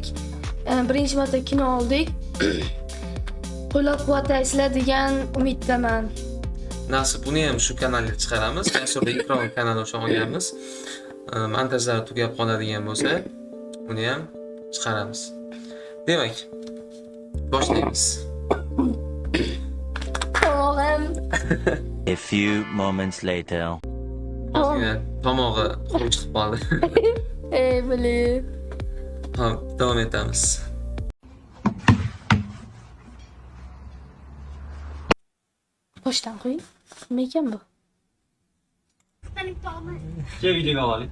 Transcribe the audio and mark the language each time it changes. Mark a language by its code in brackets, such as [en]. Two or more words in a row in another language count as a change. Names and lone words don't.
[uz] Birinchi marta kino oldik. Qo'llab-quvvatlaysizlar degan umiddaman. Nasib buni ham shu kanalga chiqaramiz. Jasurbek Ikromov kanali o'sha olganmiz. Montajlar tugab qoladigan bo'lsa, uni ham chiqaramiz. Demak, boshlaymiz. [en] A few moments later. [uz] Ozgina tomog'i quruq chiqib qoldi. Bili. Hop, davom etamiz. Boshdan qo'ying. Nima ekan bu? Ke videoga olaylik.